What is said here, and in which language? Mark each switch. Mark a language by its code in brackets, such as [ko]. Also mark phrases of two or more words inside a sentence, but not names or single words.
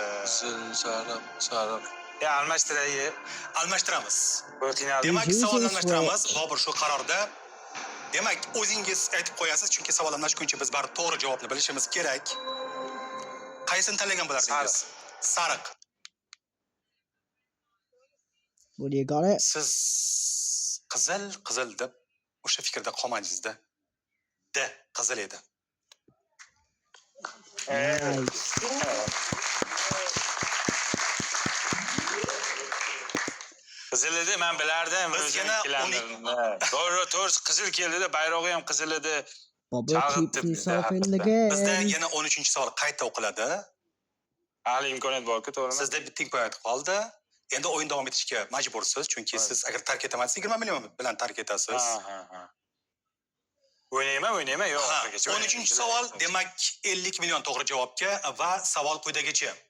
[uz] Sariq. Ya almashtiray. Almashtiramiz. Qo'y qiynaldim. Demak, Jesus savolni almashtiramiz. Christ. Bobur shu qarorda. Demak, o'zingiz aytib qo'yasiz, chunki savol almashguncha biz baribir to'g'ri javobni bilishimiz kerak. Qaysini tanlagan bo'lardingiz? Sariq. [en] Well, you got it. [uz] Siz qizil deb o'sha fikrda qolmadingizda. D qizil edi. [en] Nice. [uz] Qizil edi, men bilardim. Biz yana To'g'ri, qizil keldi-da, bayrog'i ham qizil edi. Bobber Chalg'itib [en] keeps [uz] dedi, [en] himself in the [uz] Bizda [en] game. [uz] yana 13-savol qayta o'qiladi. Hali imkoniyat bor-ku, to'g'rimi? Sizda bitta imkoniyat qoldi. Endi o'yin davom etishga majbursiz, chunki siz agar tark etamasangiz 20 million bilan tark etasiz. Ha. O'ynayman, yo'q. 13-savol, demak 50 million to'g'ri javobga va savol quyidagicha.